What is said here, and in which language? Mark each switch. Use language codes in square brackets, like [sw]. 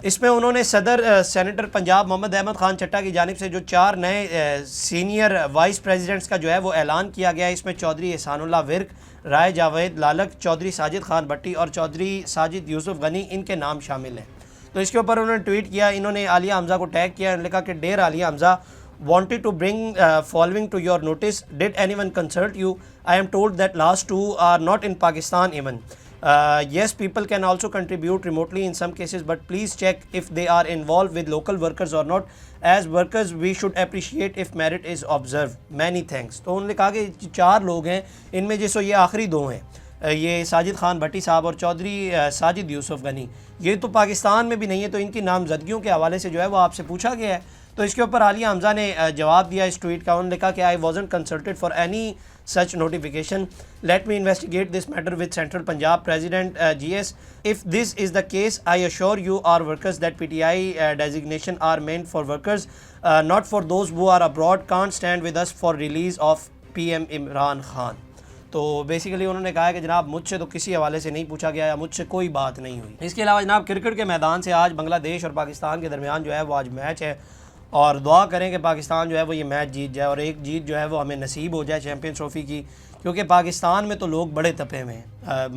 [ur] اس میں انہوں نے صدر سینیٹر پنجاب محمد احمد خان چٹا کی جانب سے جو 4 نئے سینئر وائس پریزیڈنٹس کا جو ہے وہ اعلان کیا گیا. اس میں چودھری احسان اللہ ورک, رائے جاوید لالک, چودھری ساجد خان بھٹی اور چودھری ساجد یوسف غنی ان کے نام شامل ہیں. تو اس کے اوپر انہوں نے ٹویٹ کیا. انہوں نے عالیہ حمزہ کو ٹیگ کیا. انہوں نے لکھا کہ dear [en] Aliya Hamza, wanted to bring following to your notice. Did anyone consult you? I am told that last 2 are not in Pakistan even. Yes, people can also contribute remotely in some cases, but please check if they are involved with local workers or not. As workers, we should appreciate if merit is observed. Many thanks. [ur] تو انہوں نے کہا کہ 4 لوگ ہیں، ان میں جیسے یہ آخری 2 ہیں، یہ ساجد خان بھٹی صاحب اور چودھری ساجد یوسف غنی، یہ تو پاکستان میں بھی نہیں ہے، تو ان کی نامزدگیوں کے حوالے سے جو ہے وہ آپ سے پوچھا گیا ہے. تو اس کے اوپر عالیہ حمزہ نے جواب دیا اس ٹویٹ کا. انہوں نے کہا کہ [en] I wasn't consulted for any such notification. Let me investigate this matter with Central Punjab President GS. If this is the case, I assure you our workers that PTI designation are meant for workers, not for those who are abroad. Can't stand with us for release of PM Imran Khan. [ur] تو basically انہوں نے کہا کہ جناب مجھ سے تو کسی حوالے سے نہیں پوچھا گیا یا مجھ سے کوئی بات نہیں ہوئی. اس کے علاوہ جناب کرکٹ کے میدان سے آج بنگلہ دیش اور پاکستان کے درمیان جو ہے وہ آج میچ ہے، اور دعا کریں کہ پاکستان جو ہے وہ یہ میچ جیت جائے اور ایک جیت جو ہے وہ ہمیں نصیب ہو جائے چیمپئنز ٹرافی کی، کیونکہ پاکستان میں تو لوگ بڑے تپے ہوئے ہیں.